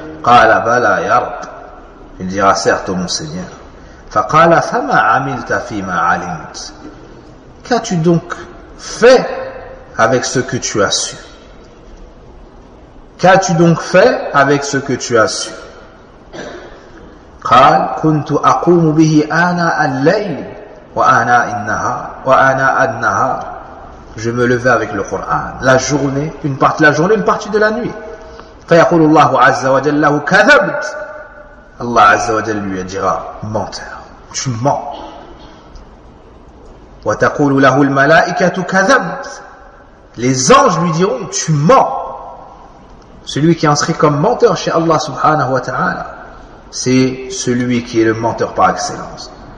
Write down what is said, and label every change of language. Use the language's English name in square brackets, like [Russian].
[Arabic] Qala bala ya rab, [French] il dira certes au mon seigneur. [Arabic] Faqala fama amilta fi ma alimt, [French] qu'as-tu donc fait avec ce que tu as su? Qu'as-tu donc fait avec ce que tu as su? [Arabic] قال كنت أقوم به آناء الليل وآناء النهار وآناء النهار. [French] Je me levais avec le Coran la journée, une partie de la journée, une partie de la nuit. [Arabic] فيقول الله عز وجل له كذبت. [French] Allah عز وجل lui dira: menteur, tu mens. [Arabic] وتقول له الملائكة كذبت, [French] les anges lui diront: tu mens. Celui qui inscrit comme menteur chez Allah subhanahu wa ta'ala, c'est celui qui est le menteur par excellence.